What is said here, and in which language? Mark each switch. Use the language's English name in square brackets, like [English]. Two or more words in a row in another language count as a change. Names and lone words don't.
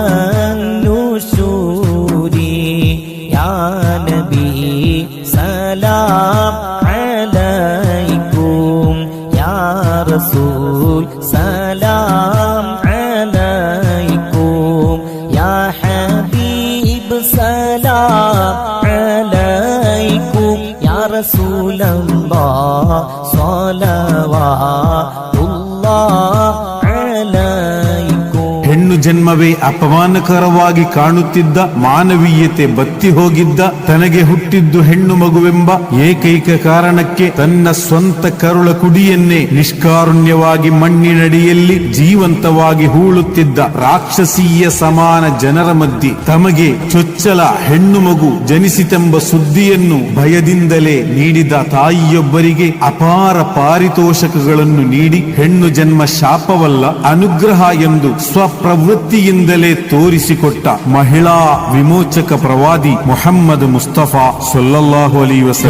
[Arabic] النشور يا نبي سلام عليكم يا رسول سلام عليكم يا حبيب سلام عليكم يا رسول الله صلوات الله عليكم. [Kannada] ಹೆಣ್ಣು ಜನ್ಮವೇ ಅಪಮಾನಕರವಾಗಿ ಕಾಣುತ್ತಿದ್ದ, ಮಾನವೀಯತೆ ಬತ್ತಿ ಹೋಗಿದ್ದ, ತನಗೆ ಹುಟ್ಟಿದ್ದು ಹೆಣ್ಣು ಮಗುವೆಂಬ ಏಕೈಕ ಕಾರಣಕ್ಕೆ ತನ್ನ ಸ್ವಂತ ಕರುಳ ಕುಡಿಯನ್ನೇ ನಿಷ್ಕಾರುಣ್ಯವಾಗಿ ಮಣ್ಣಿನಡಿಯಲ್ಲಿ ಜೀವಂತವಾಗಿ ಹೂಳುತ್ತಿದ್ದ ರಾಕ್ಷಸೀಯ ಸಮಾನ ಜನರ ಮಧ್ಯೆ ತಮಗೆ ಚೊಚ್ಚಲ ಹೆಣ್ಣು ಮಗು ಜನಿಸಿತೆಂಬ ಸುದ್ದಿಯನ್ನು ಭಯದಿಂದಲೇ ನೀಡಿದ ತಾಯಿಯೊಬ್ಬರಿಗೆ ಅಪಾರ ಪಾರಿತೋಷಕಗಳನ್ನು ನೀಡಿ ಹೆಣ್ಣು ಜನ್ಮ ಶಾಪವಲ್ಲ ಅನುಗ್ರಹ ಎಂದು ಸ್ವಪ್ರವೃತ್ತಿಯಿಂದಲೇ ತೋರಿಸಿಕೊಟ್ಟ ಮಹಿಳಾ ವಿಮೋಚಕ ಪ್ರವಾದಿ ಮೊಹಮ್ಮದ್ ಮುಸ್ತಫಾ [Arabic] صلى الله عليه وسلم.